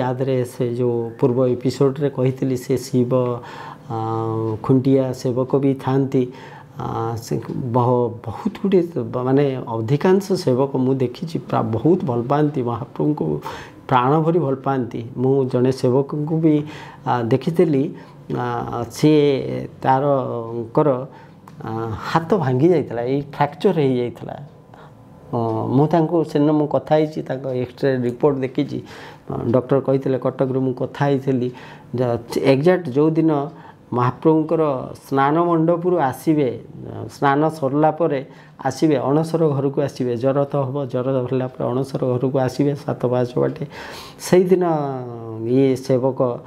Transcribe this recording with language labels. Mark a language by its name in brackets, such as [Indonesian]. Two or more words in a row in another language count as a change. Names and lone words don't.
[Odia] ଆଦେହରେ ସେ ଯେଉଁ ପୂର୍ବ ଏପିସୋଡ଼ରେ କହିଥିଲି ସେ ଶିବ ଖୁଣ୍ଟିଆ ସେବକ ବି ଥାଆନ୍ତି। ସେ ବହୁତ ଗୁଡ଼ିଏ ମାନେ ଅଧିକାଂଶ ସେବକ ମୁଁ ଦେଖିଛି ବହୁତ ଭଲ ପାଆନ୍ତି ମହାପ୍ରଭୁଙ୍କୁ, ପ୍ରାଣ ଭରି ଭଲ ପାଆନ୍ତି। ମୁଁ ଜଣେ ସେବକଙ୍କୁ ବି ଦେଖିଥିଲି, ସେ ତାଙ୍କର ହାତ ଭାଙ୍ଗି जाइଥିଲା ଏଇ ଫ୍ରାକ୍ଚର ହେଇଯାଇଥିଲା ମୁଁ ତାଙ୍କୁ ସେଦିନ ମୁଁ କଥା ହେଇଛି ତାଙ୍କ ଏକ୍ସରେ ରିପୋର୍ଟ ଦେଖିଛି ଡକ୍ଟର କହିଥିଲେ କଟକରୁ ମୁଁ କଥା ହେଇଥିଲି ଏକ୍ଜାକ୍ଟ ଯେଉଁଦିନ ମହାପ୍ରଭୁଙ୍କର ସ୍ନାନ ମଣ୍ଡପରୁ ଆସିବେ ସ୍ନାନ ସରିଲା ପରେ ଆସିବେ ଅଣସର ଘରକୁ ଆସିବେ ଜ୍ୱର ତ ହେବ ଜ୍ୱର ହେଲା ପରେ ଅଣସର ଘରକୁ ଆସିବେ 7 ପାହାଚ ବାଟେ ସେଇଦିନ ଇଏ ସେବକ